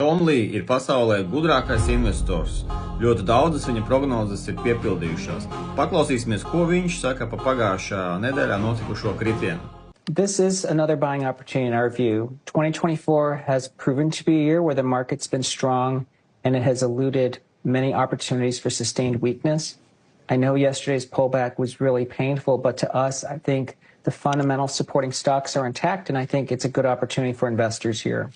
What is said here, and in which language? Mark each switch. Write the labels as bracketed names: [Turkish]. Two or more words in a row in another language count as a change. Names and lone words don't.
[Latvian] John Lee ir pasaulē gudrākais investors. Ļoti daudzas viņa prognozes ir piepildījušās. Paklausīsimies, ko viņš saka par pagājušā nedēļā notikušo kritienu. [English] This is another buying opportunity in our view. 2024 has proven to be a year where the market's been strong and it has eluded many opportunities for sustained weakness. I know yesterday's pullback was really painful, but to us, I think the fundamental supporting stocks are intact, and I think it's a good opportunity for investors here.